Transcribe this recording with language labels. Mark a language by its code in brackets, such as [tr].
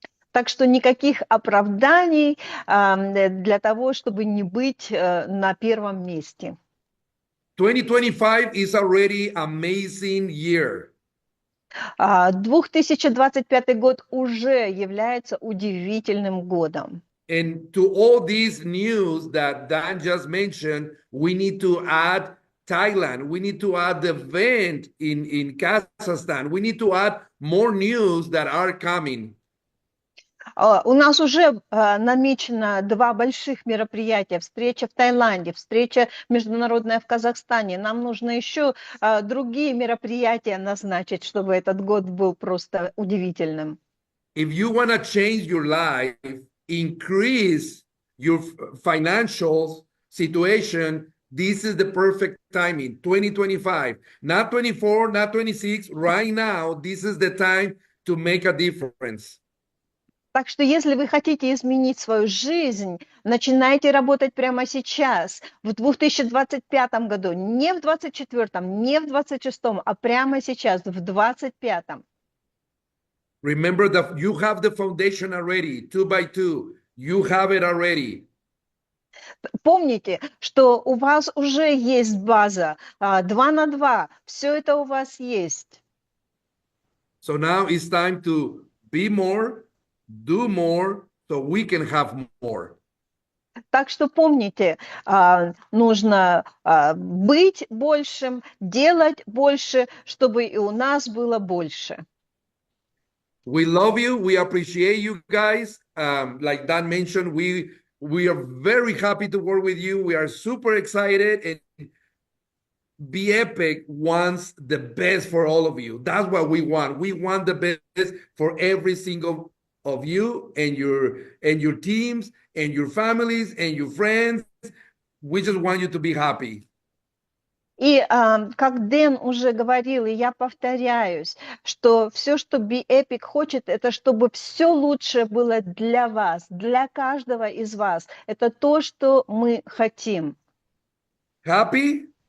[ru] Так что никаких оправданий для того, чтобы не быть на первом месте. [en] 2025 is already amazing year. [ru] 2025 год уже является удивительным годом. [en] And to all these news that Dan just mentioned, we need to add Thailand. We need to add the event in Kazakhstan. We need to add more news that are coming. [ru] У нас уже намечено 2 больших мероприятия. Встреча в Таиланде, встреча международная в Казахстане. Нам нужно еще другие мероприятия назначить, чтобы этот год был просто удивительным. [en] If you want to change your life, increase your financial situation, this is the perfect timing. 2025, not 24, not 26. Right now, this is the time to make a difference. [ru] Так что если вы хотите изменить свою жизнь, начинайте работать прямо сейчас, в 2025 году, не в 2024, не в 2026, а прямо сейчас, в 2025. [en] Remember that you have the foundation already, 2 by 2. You have it already. [ru] Помните, что у вас уже есть база 2 на 2. Все это у вас есть. [en] So now it's time to be more, do more, so we can have more. [ru] Так что помните, нужно быть большим, делать больше, чтобы и у нас было больше. [en] We love you. We appreciate you guys. Like Dan mentioned, we are very happy to work with you. We are super excited, and Be Epic wants the best for all of you. That's what we want. We want the best for every single of you and your teams and your families and your friends. We just want you to be happy. [ru] И как Дэн уже говорил, и я повторяюсь, что все, что Be Epic хочет, это чтобы все лучшее было для вас, для каждого из вас. Это то, что мы хотим. [en] Happy,